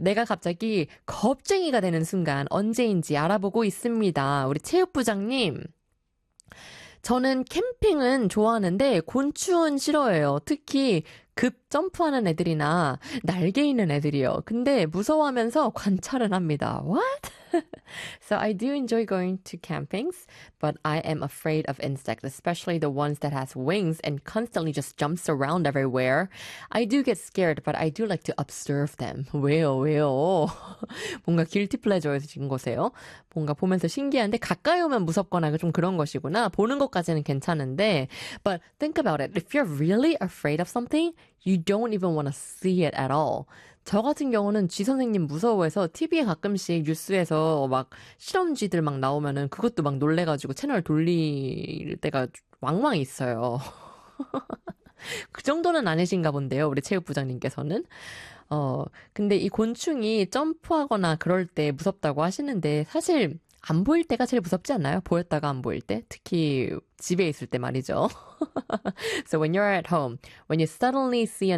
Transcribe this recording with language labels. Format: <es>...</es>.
<ko>내가 갑자기 겁쟁이가 되는 순간 언제인지 알아보고 있습니다. 우리 체육부장님. 저는 캠핑은 좋아하는데 곤충은 싫어해요. 특히 급 점프하는 애들이나 날개 있는 애들이요. 근데 무서워하면서 관찰은 합니다.</ko> <en>What? So I do enjoy going to campings, but I am afraid of insects, especially the ones that has wings and constantly just jumps around everywhere. I do get scared, but I do like to observe them.</en> <ko>왜요? 왜요? 뭔가 guilty pleasure인 거세요? 뭔가 보면서 신기한데 가까이 오면 무섭거나 좀 그런 것이구나. 보는 것까지는 괜찮은데.</ko> <en>But think about it. If you're really afraid of something, you don't even want to see it at all.</en> <ko>저 같은 경우는 쥐 선생님 무서워해서 TV에 가끔씩 뉴스에서 막 실험쥐들 막 나오면은 그것도 막 놀래가지고 채널 돌릴 때가 왕왕 있어요. 그 정도는 아니신가 본데요, 우리 체육부장님께서는. 근데 이 곤충이 점프하거나 그럴 때 무섭다고 하시는데 사실 안 보일 때가 제일 무섭지 않나요? 보였다가 안 보일 때? 특히 집에 있을 때 말이죠.</ko> <en>So when you're at home, when you suddenly see an</en>